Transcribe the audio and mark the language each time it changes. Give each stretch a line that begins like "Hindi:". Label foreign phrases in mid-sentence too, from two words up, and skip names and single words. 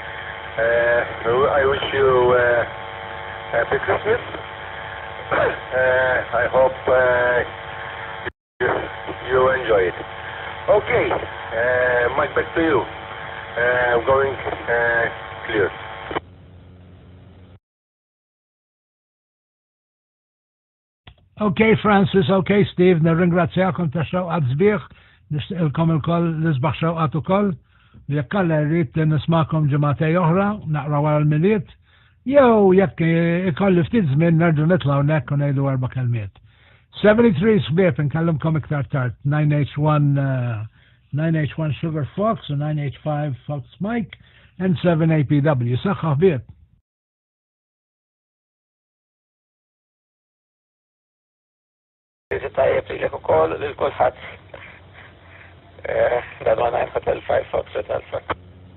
English: I wish you Happy Christmas. I hope you enjoy it. Okay, Mike, back to you. Going clear. Okay, Francis. Okay, Steve.
Maltese: نرنgrazzjakom ta' xewqat sbieħ. Nixtieqilkom il-koll nisbaħ xewqat ukoll. Jekk alla rrid nismakom ġimgħatej oħra, naqra wara l-miliet. Jew jekk ikolli ftit żmien nerġgħu nitlgħu hekk u ngħidu 4 kelmiet. 73 sbieb inkellimkom iktar tard. 9H-1 Sugar Fox u 9H-5 Fox Mike and 7APW. Saħħa ħbieb. Tajjeb li l-kulħadd. Dan 9 Hotel 5 Foxtrot Alpha.